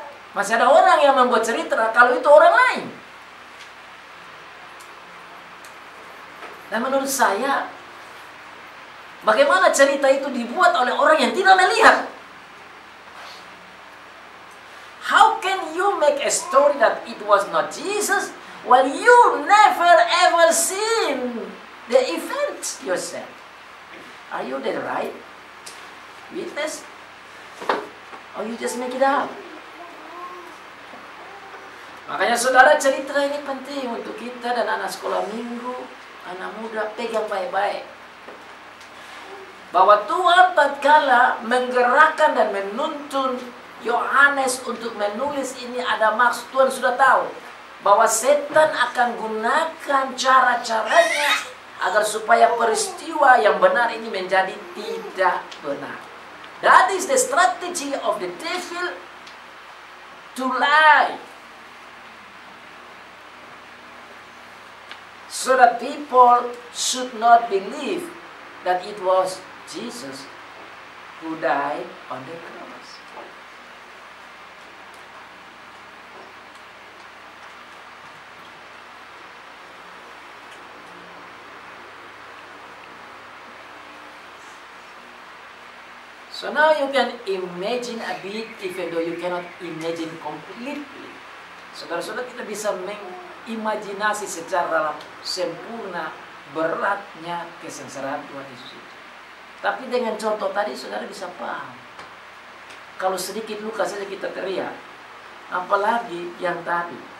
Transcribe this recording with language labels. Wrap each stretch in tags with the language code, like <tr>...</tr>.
<id>Masih ada orang yang membuat cerita kalau itu orang lain. Dan menurut saya, bagaimana cerita itu dibuat oleh orang yang tidak melihat?</id> <en>How can you make a story that it was not Jesus while you never ever seen the event yourself? Are you the right witness? Or you just make it up?</en> <id>Makanya saudara, cerita ini penting untuk kita dan anak sekolah minggu, anak muda, pegang baik-baik. Bahwa Tuhan tatkala menggerakkan dan menuntun Yohanes untuk menulis ini, ada maksud. Tuhan sudah tahu bahwa setan akan gunakan cara-caranya agar supaya peristiwa yang benar ini menjadi tidak benar.</id> <en>That is the strategy of the devil to lie. So that people should not believe that it was Jesus who died on the cross. So now you can imagine a bit, even though you cannot imagine completely.</en> <id>Saudara-saudara, kita bisa mengimajinasi secara sempurna beratnya kesengsaraan Tuhan Yesus itu. Tapi dengan contoh tadi, saudara bisa paham. Kalau sedikit luka saja kita teriak, apalagi yang tadi.</id>